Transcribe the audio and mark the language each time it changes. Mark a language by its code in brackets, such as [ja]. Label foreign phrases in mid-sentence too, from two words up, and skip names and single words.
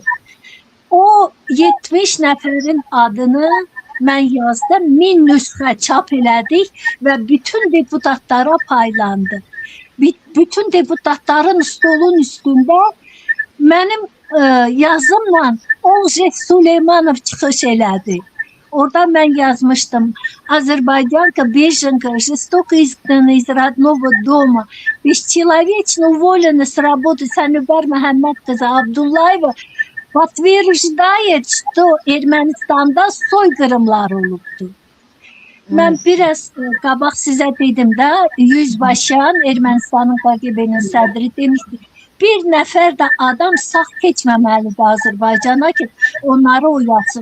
[az] O 70 nəfərin adını mən yazdım, 1000 nüsxə çap elədik və bütün deputatlara paylandı. Bütün deputatların stolun üstündə mənim yazımla Olje Süleymanov çıxış elədi. Orada mən yazmışdım. [ru] Азербайджанка беженка, жестоко изгнана из родного дома, бесчеловечно уволена с работы Sanüber Məhəmməd qızı Abdullayeва подтверждает, что [az] Ermənistanda soykırımlar olubdu. Mən biraz qabaq sizə dedim də, Yüzbaşyan, Ermənistanın KGB-nin sədri demişdi, bir nəfər də adam sağ keçməməlidir Azərbaycana ki, onları oyatsın.